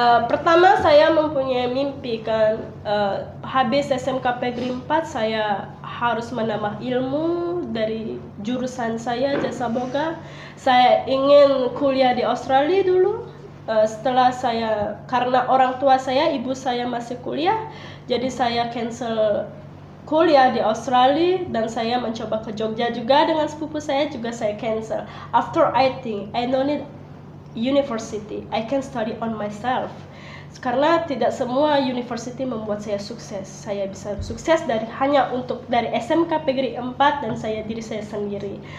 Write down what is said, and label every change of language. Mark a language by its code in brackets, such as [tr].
[id] Pertama saya mempunyai mimpi kan, habis SMK PGRI 4 saya harus menambah ilmu dari jurusan saya jasa boga. Saya ingin kuliah di Australia dulu. Setelah saya, karena orang tua saya, ibu saya masih kuliah, jadi saya cancel kuliah di Australia dan saya mencoba ke Jogja juga dengan sepupu saya, juga saya cancel. [en] After I think I don't need university, I can study on myself. [id] Karena tidak semua university membuat saya sukses. Saya bisa sukses hanya dari SMK PGRI 4 dan diri saya sendiri.